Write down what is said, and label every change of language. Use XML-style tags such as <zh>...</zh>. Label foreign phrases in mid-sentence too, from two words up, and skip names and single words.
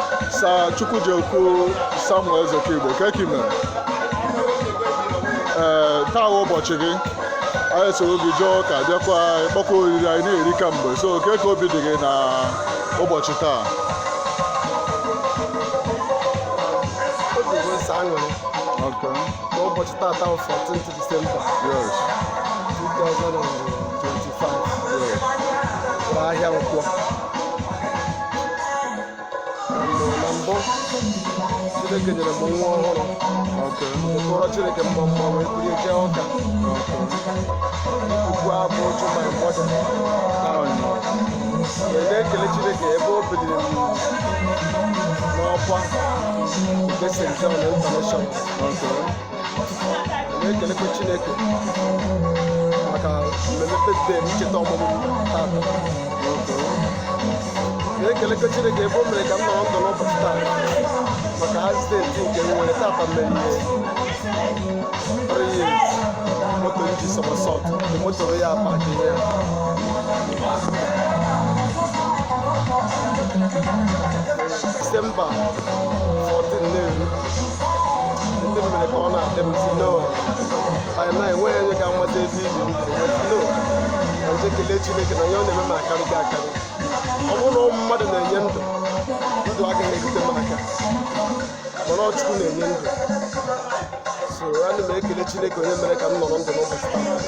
<ig>Sir Chukwujekwu Samuel Ezekigbo, ka eke ime? Ee, taa wụ ụbọchị gị. Anyị soro gị jụọ ka bịakwa kpọkwa oriri anyị na-eri kamgbe. So, ka eke obi dị gị na ụbọchị taa? Obi bụ nsọ aṅụrị. Okay. Na ụbọchị taa taa wụ</ig> <en>fourteenth December.</en> <ig>Yes.</ig> <en>Two thousand and twenty-five. Yes.</en> <ig>Ụlọ ahịa Nkwọ. Na mbụ, Chineke nyere m nwa ọhụrụ.</ig> <en>Okay.</en> <ig>Kpọrọ Chineke mma mma wee bulie jee ụka.</ig> <en>Okay.</en> <ig>Ugbu a bụ otu</ig> <en>my mother. Oh, no.</en> <ig>Wee na-ekele Chineke ebe o biliri m n'ọkwa nke St.</ig> <en>John International. Okay.</en> <ig>Na-ekelekwa Chineke maka mmemme birthday m, ncheta ọmụmụ m taa.</ig> <en>Okay.</en> <ig>Na-ekelekwa Chineke ebe o mere ka m nọrọ ndụ n'ụbọchị taa. Maka accident nke m nwere taata mere ihe.</ig> <en>Three years.</en> <ig>Moto m ji</ig> <en>somersault. The moto</en> <ig>ya apa dị ya.</ig> <en>December fourteen</en> <ig>na-eru. Ndị mere ka ọ na-adị m si,</ig> <en>"No, by now</en> <ig>enweghị onye ga-amata ebe ibi m." No, ka nje kelee Chineke na ihe ọ na-eme m akarịgo akarị. Ọ bụrụ na ụmụ mmadụ na-enye ndụ, ndụ agaghị erute m aka. Mana ọ Chukwu na-enye ndụ. So, ana m ekele Chineke onye mere ka m nọrọ ndụ n'ụbọchị taa.</ig>